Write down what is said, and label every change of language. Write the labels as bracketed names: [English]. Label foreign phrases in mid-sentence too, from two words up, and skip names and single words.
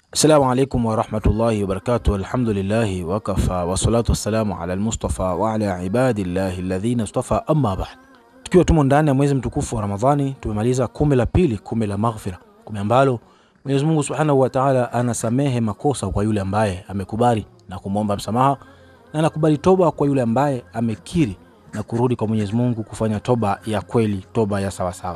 [Arabic] السلام عليكم ورحمة الله وبركاته. الحمد لله وكفى والصلاة والسلام على المصطفى وعلى عباد الله الذين اصطفى أما بعد. [Swahili] Tukiwa tumo ndani ya mwezi mtukufu wa Ramadhani, tumemaliza 10 la pili, 10 la maghfira, 10 ambalo Mwenyezi Mungu [Arabic] سبحانه وتعالى [Swahili] anasamehe makosa kwa yule ambaye amekubali na kumwomba msamaha, na anakubali toba kwa yule ambaye amekiri na kurudi kwa Mwenyezi Mungu kufanya toba ya kweli, toba ya sawa sawa.